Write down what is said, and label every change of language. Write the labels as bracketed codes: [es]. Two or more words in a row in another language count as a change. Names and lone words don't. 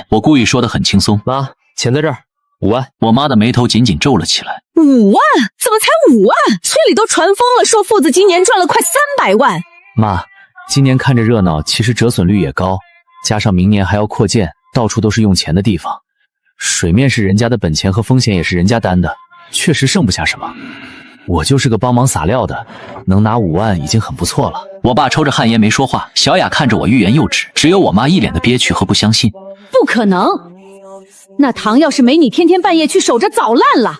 [zh] 我故意說得很輕鬆： 媽，錢在這兒，5萬。我媽的眉頭緊緊皺了起來。 5萬？怎麼才5萬？村裡都傳瘋了，說父子今年賺了快300萬。媽，今年看着熱鬧，其實折損率也高，加上明年還要擴建，到處都是用錢的地方。水面是人家的本錢和風險也是人家擔的，確實剩不下什麼。我就是個幫忙撒料的，能拿5萬已經很不錯了。我爸抽着旱煙沒說話，小雅看着我欲言又止，只有我媽一臉的憋屈和不相信。不可能，那塘要是沒你天天半夜去守着，早爛了。